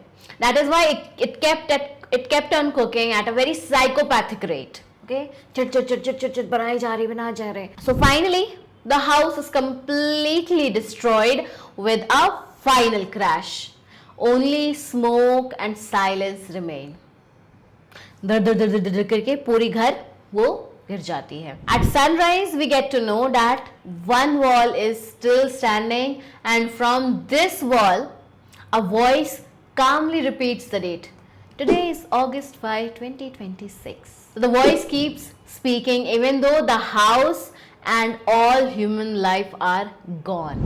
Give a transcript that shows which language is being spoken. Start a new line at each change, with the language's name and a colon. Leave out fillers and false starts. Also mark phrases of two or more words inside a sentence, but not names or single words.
English: That is why it kept on cooking at a very psychopathic rate. Okay, so finally the house is completely destroyed with a final crash. Only smoke and silence remain.
Hindi: दर दर दर दर दर करके पूरी घर वो गिर जाती है.
English: At sunrise we get to know that one wall is still standing, and from this wall a voice calmly repeats the date. Today is August 5, 2026. So the voice keeps speaking even though the house and all human life are gone.